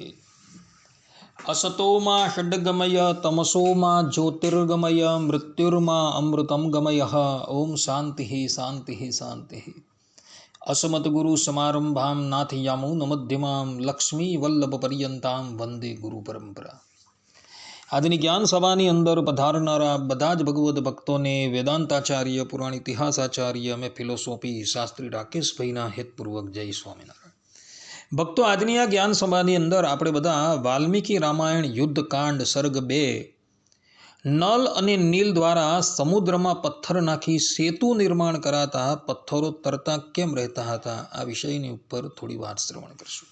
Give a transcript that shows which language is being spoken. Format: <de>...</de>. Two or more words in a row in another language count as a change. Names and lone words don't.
<sa>असतो मा षड्गमय तमसो मा ज्योतिर्गमय मृत्युर्मा अमृतं गमयः। ओम शान्तिः शान्तिः शान्तिः। असमद्गुरुसमारम्भां नाथयामुनमध्यमां लक्ष्मीवल्लभपर्यन्तां वन्दे गुरुपरम्परा।</sa> <gu>આજની જ્ઞાન સભાની અંદર પધારનારા બધા જ ભગવદ્ ભક્તોને વેદાંતાચાર્ય પુરાણ ઇતિહાસાચાર્ય અને ફિલોસોફી શાસ્ત્રી રાકેશભાઈના હેતપૂર્વક જય સ્વામિનારાયણ। ભક્તો, આજની આ જ્ઞાન સભાની અંદર આપણે બધા વાલ્મીકી રામાયણ યુદ્ધકાંડ સર્ગ 2 નલ અને નીલ દ્વારા સમુદ્રમાં પથ્થર નાખી સેતુ નિર્માણ કરાતા પથ્થરો તરતા કેમ રહેતા હતા આ વિષયની ઉપર થોડી વાત શ્રવણ કરશું।</gu>